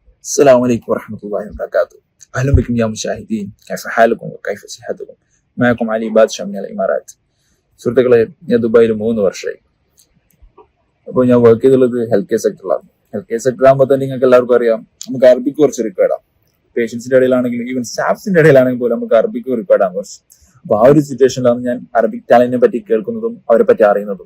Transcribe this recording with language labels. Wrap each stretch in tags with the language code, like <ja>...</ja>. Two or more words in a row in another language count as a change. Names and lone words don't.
<ar>السلام عليكم ورحمة الله وبركاته. أهلا بكم يا مشاهدين، كيف حالكم وكيف صحتكم؟ معكم علي بادشاه من الإمارات.</ar> <ml>സുഹൃത്തുക്കളെ, ഞാൻ ദുബായിൽ 3 വർഷമായി. അപ്പോൾ ഞാൻ വർക്ക് ചെയ്തുള്ളത്</ml> <en>health care</en> <ml>സെക്ടറിലാണ്.</ml> <en>health care sector</en> <ml>ആകുമ്പോൾ തന്നെ നിങ്ങൾക്ക് എല്ലാവർക്കും അറിയാം, നമുക്ക് അറബിക്ക് കുറച്ച് റിക്വയർഡാണ്. പേഷ്യൻസിന്റെ ഇടയിലാണെങ്കിലും ഈവൻ സ്റ്റാഫ്സിന്റെ ഇടയിലാണെങ്കിൽ പോലും നമുക്ക് അറബിക്ക് റിക്വയർഡാണ് കുറച്ച്. അപ്പോൾ ആ ഒരു സിറ്റുവേഷനിലാണ് ഞാൻ അറബിക് ടാലന്റിനെ പറ്റി കേൾക്കുന്നതും അവരെ പറ്റി അറിയുന്നതും.</ml>